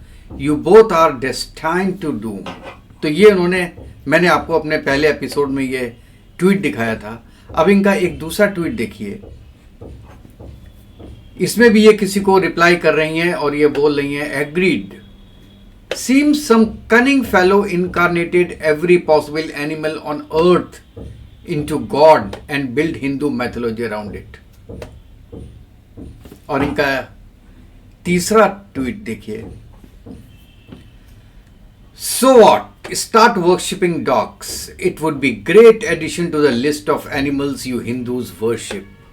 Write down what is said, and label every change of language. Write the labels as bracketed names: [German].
[English] You both are destined to doom. [Hindi] तो ये मैंने आपको अपने पहले एपिसोड में ये ट्वीट दिखाया था। अब इनका एक दूसरा ट्वीट देखिए, इसमें भी ये किसी को रिप्लाई कर रही हैं और ये बोल रही हैं agreed. [English] Seems some cunning fellow incarnated every possible animal on earth into God and built Hindu mythology around it. [Hindi] और इनका तीसरा ट्वीट देखिए, [English] So what? Start worshipping dogs. It would be great addition to the list of animals you Hindus worship.